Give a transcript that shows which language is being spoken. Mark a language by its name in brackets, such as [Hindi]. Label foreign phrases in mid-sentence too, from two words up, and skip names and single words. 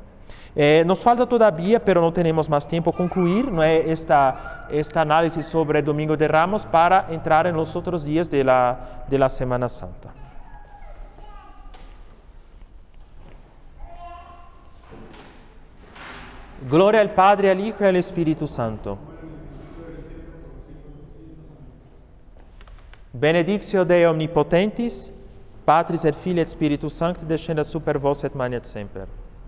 [Spanish] Nos falta todavía, pero no tenemos más tiempo, concluir, ¿no?, esta análisis sobre el Domingo de Ramos para entrar en los otros días de la Semana Santa. Gloria al Padre, al Hijo y al Espíritu Santo. [Latin] Benedictio Dei omnipotentis, Patris et Filii et Spiritus Sancti descendat super vos et manet semper.